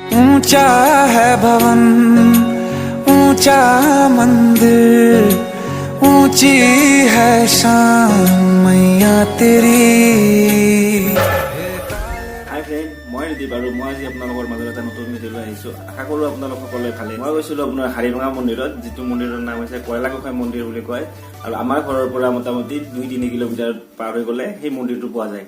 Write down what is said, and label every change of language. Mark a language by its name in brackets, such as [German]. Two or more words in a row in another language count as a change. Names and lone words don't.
[Hindi] ऊंचा है भवन ऊंचा मंदिर ऊंची है शान मैया तेरी। [English] hi friend, [Assamese] মই ৰিদীপ আৰু মই আজি আপোনালোকৰ মাজত এটা নতুন ভিডিঅ' লৈ আহিছোঁ। আশা কৰোঁ আপোনালোক সকলোৱে ভালে। মই গৈছিলোঁ আপোনাৰ হাৰিভঙা মন্দিৰত, যিটো মন্দিৰৰ নাম হৈছে কয়লাগোসাঁই মন্দিৰ বুলি কয়। আৰু আমাৰ ঘৰৰ পৰা মোটামুটি 2-3 কিলোমিটাৰ পাৰ হৈ গ'লে সেই মন্দিৰটো পোৱা যায়।